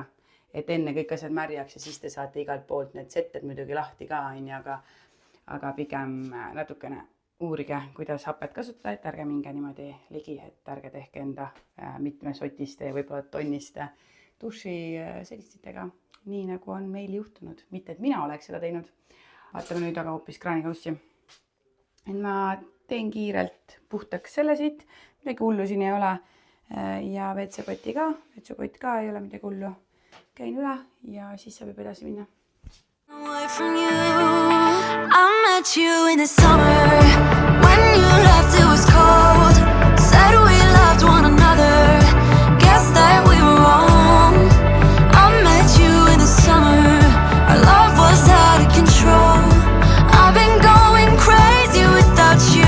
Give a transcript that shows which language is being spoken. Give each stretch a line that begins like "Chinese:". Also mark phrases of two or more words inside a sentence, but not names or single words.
Estonian: Et enne kõik asjad märjaks ja siis te saate igalt poolt need seted muidugi lahti ka, aga pigem natukene uurige, kuidas hapet kasutada, et ärge minge niimoodi ligi, et ärge tehke enda mitmesotiste ja võib-olla tonniste duši segistitega, nii nagu on meil juhtunud. Mitte, et mina oleks seda teinud. Vaatame nüüd aga hoopis kraanikaussi. Et ma teen kiirelt puhtaks selle siit, midagi hullu siin ei ole. Ja WC-poti ka, WC-pott ka ei ole midagi hullu. Käin üle ja siis saab juba edasi minna.
English: Away from you, I met you in the summer. When you left it was cold. Said we loved one another. Guess that we were wrong. I met you in the summer. Our love was out of control. I've been going crazy without you.